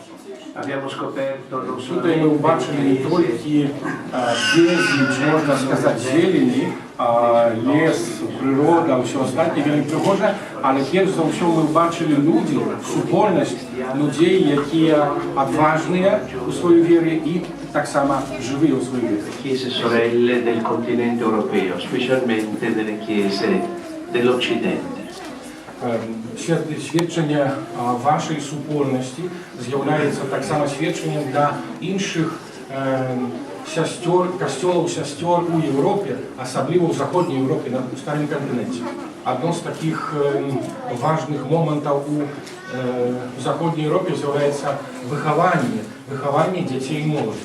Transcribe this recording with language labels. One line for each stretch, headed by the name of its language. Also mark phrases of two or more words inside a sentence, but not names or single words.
Ukrainian: Тут ми побачили не тільки безліч, можна сказати, зелені, лес, природа, все остальне вельми пригоже, але перш за все ми бачили люди, супольність людей, які відважні у своїй вірі і так само живі у своїй вірі.
Italian: Chiese sorelle del continente europeo, specialmente delle chiese dell'Occidente.
Ukrainian: Свідчення вашої супольності з'являється так само свідченням для інших костьолів, сестер у Європі, особливо в Західній Європі, на старому континенті. Одно з таких важних моментів у Західній Європі з'являється виховання дітей і молоді.